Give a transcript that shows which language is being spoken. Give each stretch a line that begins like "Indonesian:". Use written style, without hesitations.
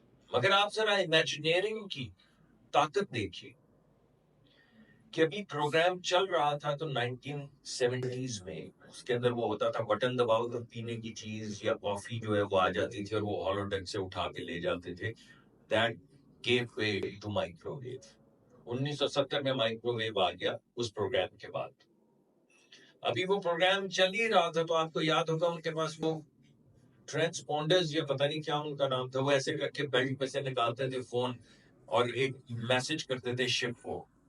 Urdu: مگر آپ ذرا امیجنیئرنگ کی طاقت دیکھیے کہ ابھی پروگرام چل رہا تھا تو 1970s میں اس کے اندر وہ ہوتا تھا بٹن دباؤ تو پینے کی چیز یا کافی جو ہے وہ آ جاتی تھی اور وہ ہالو ڈیک سے اٹھا کے لے جاتے تھے.
English: That gave way to microwave.
Urdu: 1970 میں مائکرو ویو آ گیا اس پروگرام کے بعد. ابھی وہ پروگرام چل ہی رہا تھا تو آپ کو یاد ہوگا ان کے پاس وہ ٹرانسپونڈرز یا پتہ نہیں کیا ان کا نام تھا، وہ ایسے کر کے بیلٹ میں سے نکالتے تھے فون اور ایک میسج کرتے تھے شپ کو.